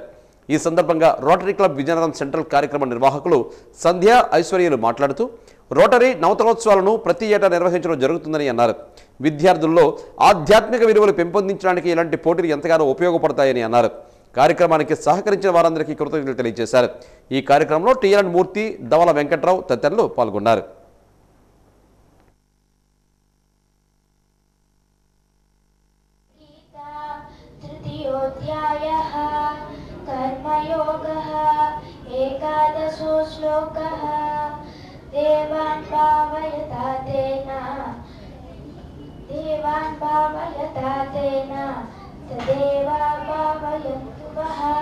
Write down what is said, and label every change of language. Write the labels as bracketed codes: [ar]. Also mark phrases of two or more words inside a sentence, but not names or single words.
[te] ఈ సందర్భంగా రోటరీ క్లబ్ విజయనగరం సెంట్రల్ కార్యక్రమ నిర్వాహకులు సంధ్య, ఐశ్వర్యలు మాట్లాడుతూ రోటరీ నవతరోత్సవాలను ప్రతి ఏటా నిర్వహించడం జరుగుతుందని అన్నారు. విద్యార్థుల్లో ఆధ్యాత్మిక విలువలు పెంపొందించడానికి ఇలాంటి పోటీలు ఎంతగానో ఉపయోగపడతాయని అన్నారు. కార్యక్రమానికి సహకరించిన వారందరికీ కృతజ్ఞతలు తెలియజేశారు. ఈ కార్యక్రమంలో టీఎన్ మూర్తి, దవల వెంకట్రావు తదితరులు పాల్గొన్నారు. [sa] कर्मयोगः एकादशो श्लोकः देवान् भावयता तेन तदेवा भावयन्तु वः।